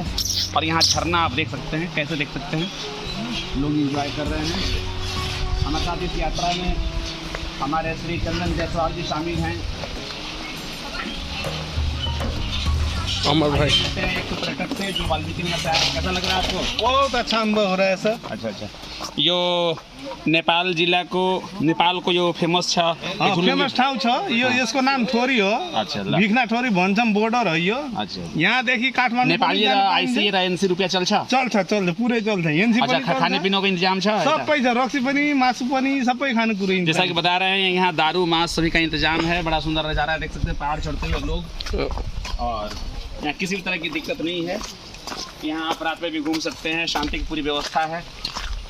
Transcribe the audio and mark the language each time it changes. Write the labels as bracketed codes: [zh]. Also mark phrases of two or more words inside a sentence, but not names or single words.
[hi] और यहाँ झरना आप देख सकते हैं, कैसे देख सकते हैं, लोग एंजॉय कर रहे हैं। हमारे साथ इस यात्रा में हमारे श्री चंदन जायसवाल जी शामिल हैं। अमर भाई एक पर्यटक से जो वाल्मीकि नगर से आए, कैसा लग रहा है आपको? बहुत अच्छा अनुभव हो रहा है सर। अच्छा। [ne] यो नेपाल जिला को, नेपाल को यो फेमस छ, फेमस ठाउँ छ यो, यसको नाम थोरी हो। अच्छा, ल। भिखना थोरी भन्छौँ, बोर्डर हो यो। [hi] अच्छा, [ne] यहाँदेखि काठमाडौँ नेपाली र आइसी र एनसी रुपियाँ चल्छ? चल्छ पुरै चल्छ। एनसी पनि [hi] अच्छा, खाने पीने का इंतजाम छ? [ne] सबै छ, रक्सी पनि, मासु पनि, सबै खाने कुरो। [hi] जैसा कि बता रहे हैं, यहाँ दारू मांस सभी का इंतजाम है। बड़ा सुंदर नज़ारा है, देख सकते हैं पहाड़ चढ़ते हुए लोग। और यहाँ किसी भी तरह की दिक्कत नहीं है। यहाँ आप रात में भी घूम सकते हैं, शांति की पूरी व्यवस्था है।